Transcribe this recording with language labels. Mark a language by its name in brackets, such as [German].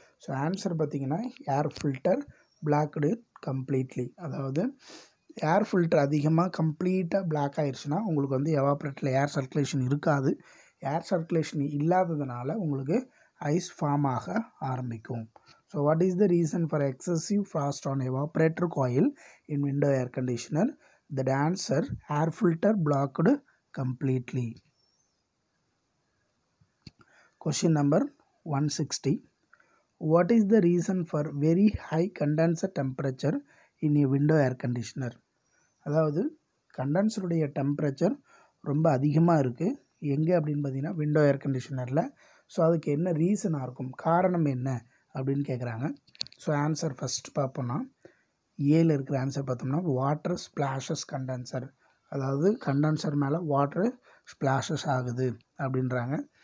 [Tamil] So answer பார்த்திங்கன்னா [English] air filter blocked completely, [Tamil] அதாவது air filter அதிகமாக கம்ப்ளீட்டாக பிளாக் ஆயிடுச்சுன்னா உங்களுக்கு வந்து எவாப்ரேட்டரில் ஏர் சர்க்குலேஷன் இருக்காது. ஏர் சர்க்குலேஷன் இல்லாததுனால உங்களுக்கு ஐஸ் ஃபார்ம் ஆக ஆரம்பிக்கும். [English] So what is the reason for excessive frost on evaporator coil in window air conditioner? The answer air filter blocked completely. Question number 160. What is the reason for very high condenser temperature in a window air conditioner? [Tamil] அதாவது கண்டென்சருடைய temperature ரொம்ப அதிகமாக இருக்குது எங்கே அப்படின்னு பார்த்தீங்கன்னா window ஏர் கண்டிஷனரில். So அதுக்கு என்ன ரீசனாக இருக்கும், காரணம் என்ன அப்படின்னு கேட்குறாங்க. ஸோ ஆன்சர் ஃபஸ்ட் பார்ப்போம்னா ஏல இருக்கிற ஆன்சர் பார்த்தோம்னா [English] water splashes condenser, [Tamil] அதாவது கண்டென்சர் மேலே வாட்டர் ஸ்ப்ளாஷஸ் ஆகுது அப்படின்றாங்க.